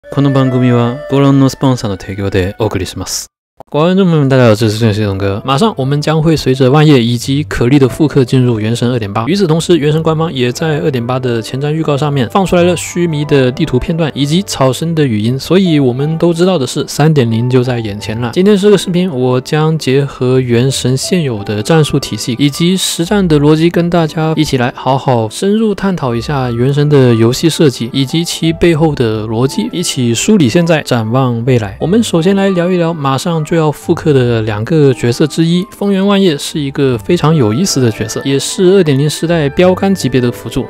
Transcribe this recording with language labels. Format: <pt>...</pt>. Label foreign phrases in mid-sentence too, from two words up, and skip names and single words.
<ja>この番組はご覧のスポンサーの提供でお送りします。</ja> <zh>观众朋友们，大家好，这是系统哥。马上我们将会随着万叶以及可莉的复刻进入原神 2.8。与此同时，原神官方也在 2.8 的前瞻预告上面放出来了须弥的地图片段以及草生的语音，所以我们都知道的是 3.0 就在眼前了。今天这个视频，我将结合原神现有的战术体系以及实战的逻辑，跟大家一起来好好深入探讨一下原神的游戏设计以及其背后的逻辑，一起梳理现在，展望未来。我们首先来聊一聊马上就要复刻的两个角色之一，风原万叶是一个非常有意思的角色，也是 2.0 时代标杆级别的辅助。</zh>